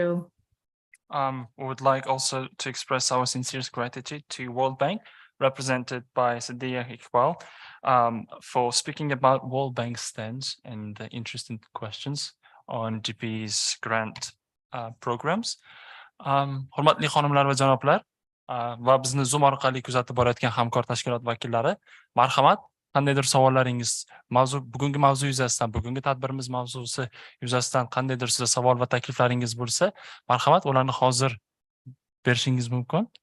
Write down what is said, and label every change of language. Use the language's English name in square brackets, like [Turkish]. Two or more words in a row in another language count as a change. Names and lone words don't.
[English] We would like also to express our sincerest gratitude to World Bank, represented by Sadia Iqbal, for speaking about World Bank stance and the interesting questions on GP's grant programs. [Uzbek] Hurmatli xonimlar va janoblar va bizni Zoom orqali kuzatib borayotgan hamkor tashkilot vakillari, marhamat, qandaydir savollaringiz, bugungi mavzu yuzasidan, bugungi tadbirimiz mavzusi yuzasidan qandaydir sizda savol va takliflaringiz bo'lsa, marhamat, ularni hozir berishingiz mumkin.